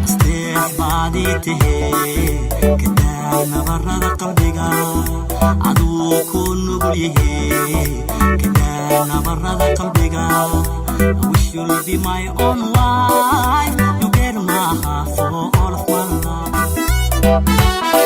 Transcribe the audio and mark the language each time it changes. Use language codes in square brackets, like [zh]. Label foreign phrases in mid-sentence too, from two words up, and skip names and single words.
[so] Asteex baad ii tahee, ka daa nabarrada qalbiga. Aduu ku nugul yahee, ka daa nabarrada qalbiga. [en] I wish you'll be my own wife. You get my heart for all of my life.